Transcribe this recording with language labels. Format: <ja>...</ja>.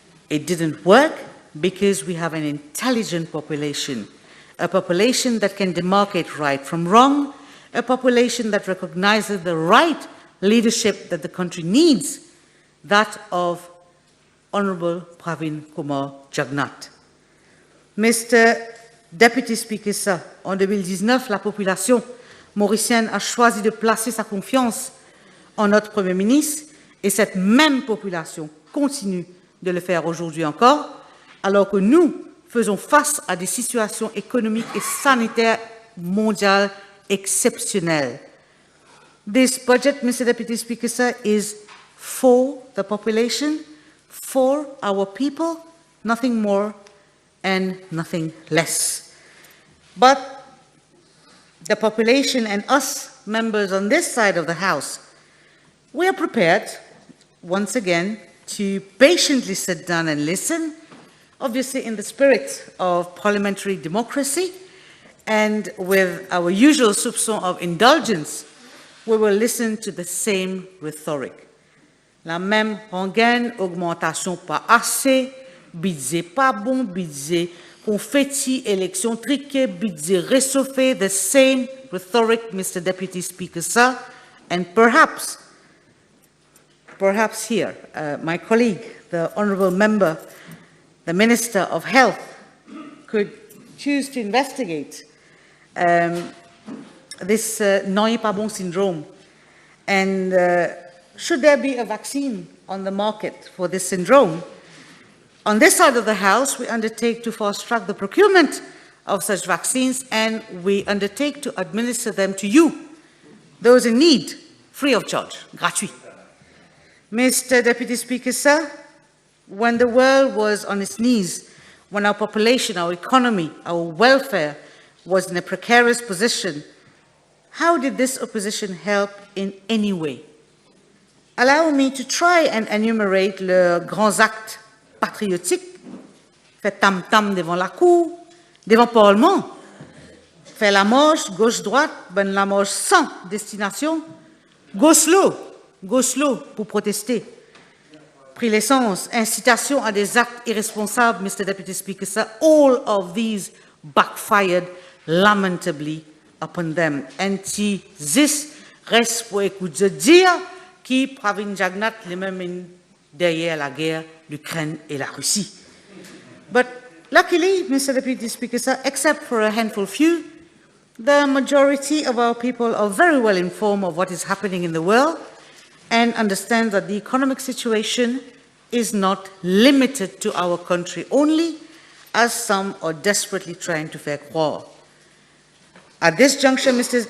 <en>It didn't work because we have an intelligent population, a population that can demarcate right from wrong, a population that recognizes the right leadership that the country needs, that of Honorable Pravin Kumar Jagnat. Mr. Deputy Speaker, sir,</en> <fr>en 2019, la population mauricienne a choisi de placer sa confiance en notre Premier ministre et cette même population continue de le faire aujourd'hui encore, alors que nous faisons face à des situations économiques et sanitaires mondiales exceptionnelles.</fr> <en>This budget, Mr. Deputy Speaker, sir, is for the population, for our people, nothing more and nothing less. But the population and us, members on this side of the House, we are prepared, once again, to patiently sit down and listen, obviously in the spirit of parliamentary democracy, and with our usual soupçon of indulgence, we will listen to the same rhetoric.</en> <fr>La même rengaine, augmentation pas assez, budget pas bon, budget confetti, élection triquée, budget réchauffé,</fr> <en>the same rhetoric, Mr. Deputy Speaker, sir, and perhaps here, my colleague, the honourable member, the Minister of Health, could choose to investigate this Noyer pas bon syndrome. And should there be a vaccine on the market for this syndrome, on this side of the House, we undertake to fast-track the procurement of such vaccines, and we undertake to administer them to you, those in need, free of charge, gratuit. Mr. Deputy Speaker, sir, when the world was on its knees, when our population, our economy, our welfare was in a precarious position, how did this opposition help in any way? Allow me to try and enumerate</en> <fr>leurs grands actes patriotiques, fait tam-tam devant la cour, devant le Parlement, fait la marche gauche-droite, ben la marche sans destination, go slow pour protester, pris l'essence, incitation à des actes irresponsables, Mr.</fr> <en>Deputy Speaker, sir, all of these backfired lamentably upon them. And this</en> <fr>reste pour écouter dire qui Pravin Jagnat lui-même derrière la guerre l'Ukraine et la Russie.</fr> <en>But luckily, Mr. Deputy Speaker, sir, except for a handful few, the majority of our people are very well informed of what is happening in the world and understand that the economic situation is not limited to our country only. as some are desperately trying to</en> <fr>faire croire.</fr> <en>At this juncture, Mr.</en>